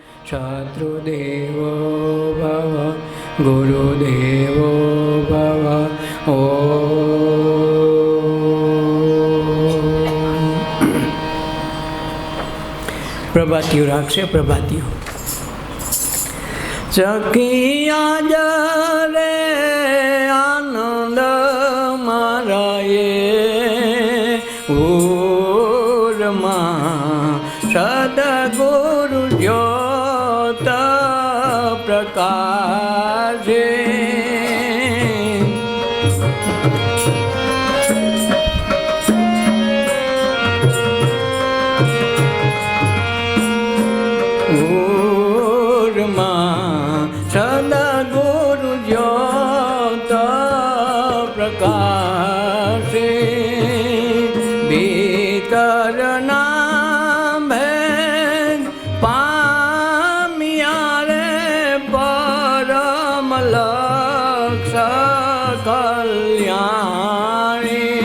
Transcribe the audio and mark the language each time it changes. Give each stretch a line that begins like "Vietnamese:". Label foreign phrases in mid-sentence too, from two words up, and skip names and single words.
Sanskrit: शत्रुदेवो भव गुरुदेवो भव।
Gujarati: પ્રભાતિયો રાખશે પ્રભાતિયો। સખિયા જરે આનંદ મારાએ ઉરમા સદ્ગુરુ જ્યોત પ્રકાશે। સદ્ગુરુ જ્યોત પ્રકાશે ભીતર ભેદ પામિયા રે પરમ લક્ષ્ય કલ્યાણી।